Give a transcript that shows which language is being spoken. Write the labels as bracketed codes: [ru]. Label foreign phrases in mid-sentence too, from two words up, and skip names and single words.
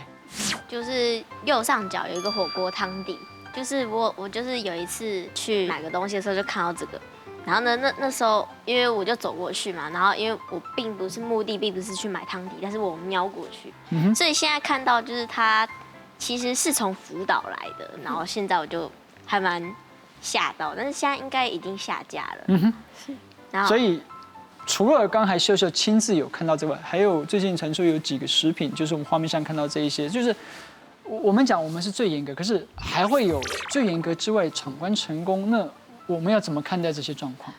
[zh] 就是右上角有一個火鍋湯底，就是我就是有一次去買個東西的時候就看到這個。然後呢，那時候因為我就走過去嘛，然後因為我並不是目的，並不是去買湯底，但是我瞄過去，所以現在看到就是它其實是從福島來的，然後現在我就還蠻嚇到，但是現在應該已經下架了。然後所以除了刚才秀秀亲自有看到之外，还有最近传出有几个食品，就是我们画面上看到这一些，就是我们讲我们是最严格，可是还会有最严格之外闯关成功，那我们要怎么看待这些状况？